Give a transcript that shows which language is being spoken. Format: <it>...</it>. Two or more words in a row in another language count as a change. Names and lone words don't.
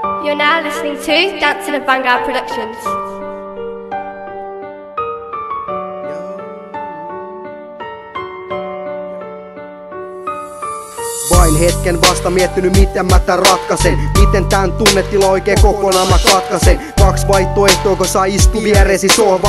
<en>You're now listening to Dancing and Vanguard Productions.</en> <fi>Vain hetken vasta miettinyt miten mä tän ratkaisen. Miten tän tunnetila oikein kokonaan mä katkaisen. Kaksi vaihtoehtoa, kun saa istu vieresi sohvan.</fi>